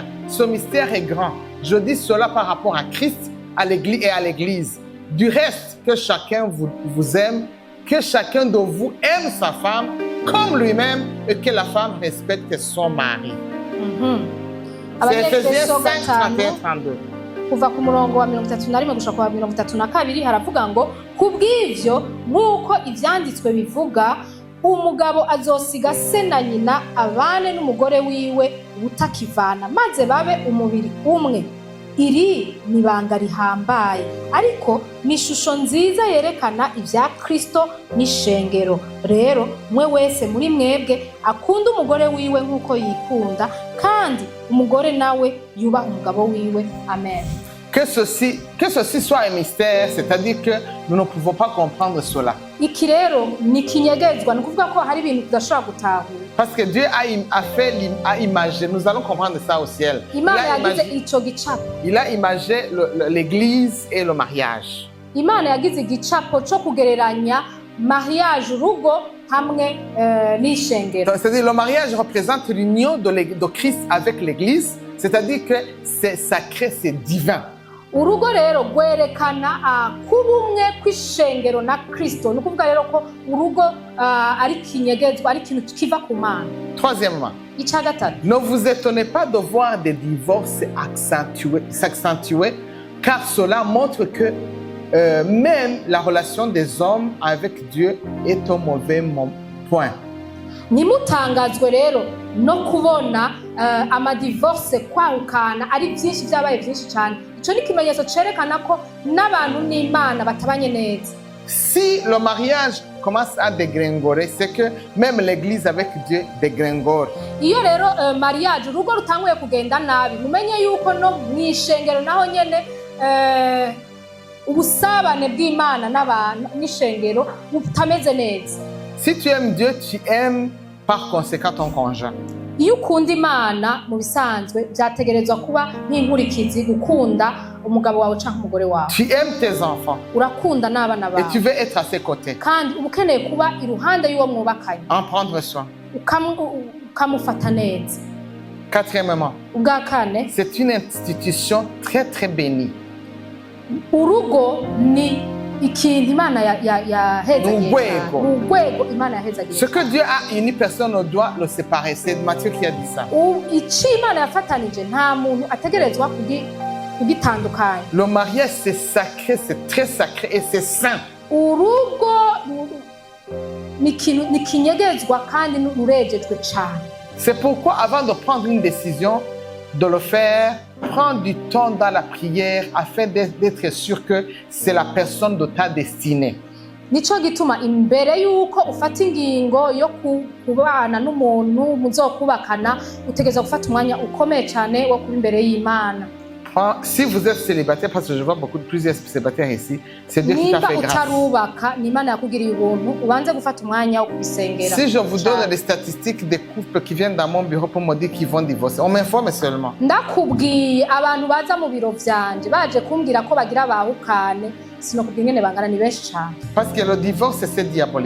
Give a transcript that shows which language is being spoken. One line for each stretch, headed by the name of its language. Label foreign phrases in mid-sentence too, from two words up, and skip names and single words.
French: Ce mystère est grand. Je dis cela par rapport à Christ et à l'Église. Du reste, que chacun vous aime, que chacun de vous aime sa femme comme lui-même, et que la femme respecte son mari. C'est Ephésiens 5, 31, 32.
Rundi: kuva ku murongo wa 31 gushika ku wa 32 haravuga ngo kubw'ivyo nk'uko ivyanditswe bivuga umugabo azosiga se na nyina abane n'umugore wiwe utakivana maze babe umubiri umwe. Iri ni ibanga rihambaye ariko ni ishusho nziza yerekana ibya Kristo n'ishengero. Rero mwe wese muri mwebwe akunda umugore wiwe nk'uko yikunda kandi umugore nawe yubaha umugabo wiwe. Amen.
French: Que ceci soit un mystère, c'est-à-dire que nous ne pouvons pas comprendre cela.
Rundi: Iki rero ni kinyegezwa, ni kuvuga ko hari ibintu tudashobora gutahura.
French: Parce que Dieu a imagé, nous allons comprendre ça au ciel. Il a imagé l'église et le mariage.
Rundi: Imana yagize igicapo cyo kugereranya mariage urugo hamwe n'ishengero.
French: C'est-à-dire le mariage représente l'union de Christ avec l'église, c'est-à-dire que c'est sacré, c'est divin.
Rundi: Urugo rero gwerekana kubumwe kw'ishengero na Kristo. Ni kuvuga rero ko urugo ari kinyegezwa, ari kintu kiva ku Mana.
French: Troisièmement, ne vous étonnez pas de voir des divorces s'accentuer, car cela montre que même la relation des hommes avec Dieu est au mauvais point.
Rundi: Nimutangazwe rero no kubona amadivorce kwahukana ari byinshi byabaye byinshi cyane. Ico ni kimenyetso cerekana ko n'abantu n'Imana batabanye neza.
French: Si le mariage commence à dégringoler, c'est que même l'église avec Dieu dégringole.
Rundi: Iyo rero mariage urugo rutanguye kugenda nabi, mumenye yuko no mwishengero naho nyene ubusabane bw'Imana n'ishengero butameze neza.
French: Si tu aimes Dieu, tu aimes par conséquent ton conjoint.
Rundi: Iyo ukunda Imana mu bisanzwe byategerezwa kuba nk'inkurikizi gukunda umugabo wawe canke umugore wawe.
French: Tu aimes tes enfants.
Rundi: Urakunda n'abana bawe.
French: Et tu veux être à ses côtés.
Rundi: Kandi ukeneye kuba iruhande y'uwo mwubakanye.
French: En prendre soin.
Rundi: Ukamufata neza.
French: Quatrièmement,
Rundi: ubwa kane,
French: c'est une institution très très bénie.
Rundi: Urugo ni ikintu Imana yahezagiye. Urwego Imana yahezagiye.
French: Ce que Dieu a uni, personne ne doit le séparer. C'est Matthieu qui a dit ça.
Rundi: Ici Imana yafatanije nta muntu ategerezwa kugitandukanya.
French: Le mariage c'est sacré, c'est très sacré et c'est saint.
Rundi: Urugo ni kinyegezwa kandi urejejwe cyane.
French: C'est pourquoi avant de prendre une décision, de le faire, prends du temps dans la prière afin d'être sûr que c'est la personne de ta destinée.
Rundi: Nico gituma imbere yuko ufata ingingo yo kubana n'umuntu muzokubakana utegeza gufata umwanya ukomeye cyane wo kuba imbere y'Imana.
French: Si vous êtes célibataire, parce que je vois plusieurs célibataires ici, c'est Dieu qui t'a fait grâce. Si je vous donne les statistiques des couples qui viennent dans mon bureau pour me dire qu'ils vont divorcer, on m'informe seulement. Parce que le divorce, c'est diabolique.